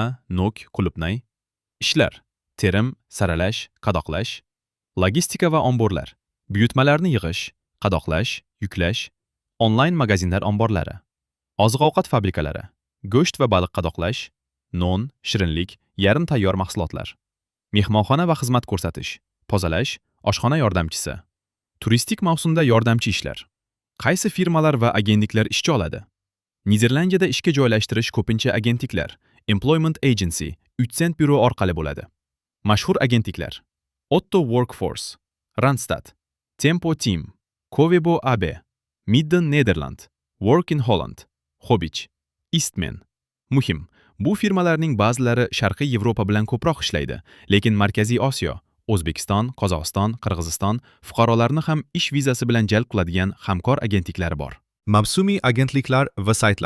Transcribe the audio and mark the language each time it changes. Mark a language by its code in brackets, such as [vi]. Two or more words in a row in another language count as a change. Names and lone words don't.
[uz] nok, qulupnay, ishlar, terim, saralash, qadoqlash, logistika va omborlar, buyurtmalarni yig'ish, qadoqlash, yuklash, onlayn magazinlar omborlari, oziq-ovqat fabrikalari, go'sht va baliq qadoqlash, non, shirinlik, yarim tayyor mahsulotlar, mehmonxona va xizmat ko'rsatish, tozalash, oshxona yordamchisi, turistik mavsumda yordamchi ishlar. Qaysi firmalar va agentliklar ishchi oladi? Niderlandiyada ishga joylashtirish ko'pincha agentliklar, [en] Employment Agency, [uz] Utsent byuro orqali bo'ladi. Mashhur agentliklar: Otto Workforce, Randstad, Tempo Team, Covebo AB, Midden Nederland, Work in Holland, Hobbich, Eastman. Muhim, bu firmalarning ba'zilari Sharqiy Yevropa bilan ko'proq ishlaydi, lekin Markaziy Osiyo, O'zbekiston, Qozog'iston, Qirg'iziston fuqarolarni ham ish vizasi bilan jalb qiladigan hamkor agentliklari bor. Mavsumiy agentliklar va saytlar.